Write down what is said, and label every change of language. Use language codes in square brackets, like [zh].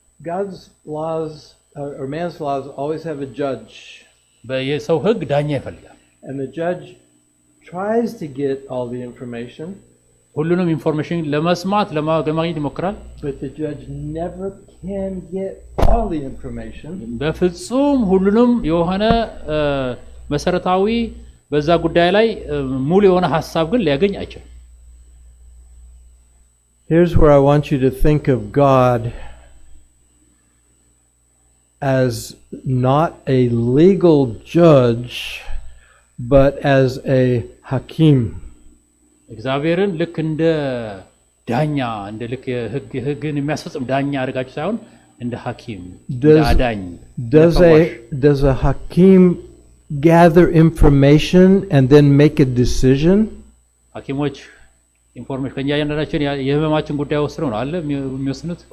[en] God's laws or man's laws always have a judge. [am] የሰው ህግ ዳኛ ይፈልጋል። [en] And the judge tries to get all the information. [am] ሁሉንም ኢንፎርሜሽን ለመስማት ለማግኘት ይሞክራል። [en] But the judge never can get all the information. [am] በፍጹም ሁሉንም የሆነ መሰረታዊ በዛ ጉዳይ ላይ ሙሉ የሆነ ሐሳብ ግን ሊያገኝ አይችልም። [en] Here's where I want you to think of God as not a legal judge but as a hakim. [am] እግዚአብሔርን ልክ እንደ ዳኛ እንደ ልክ ህግን የሚያስፈጽም ዳኛ አድርጋችሁ ሳይሆን እንደ ሐኪም [en] Does- [am] አዳኝ [en] Does a hakim gather information and then make a decision? [am] ሐኪሞች ኢንፎርሜሽን ከኛ ያንዳንዳችን የህመማችን ጉዳይ ወስነው ነው አለ የሚወስኑት።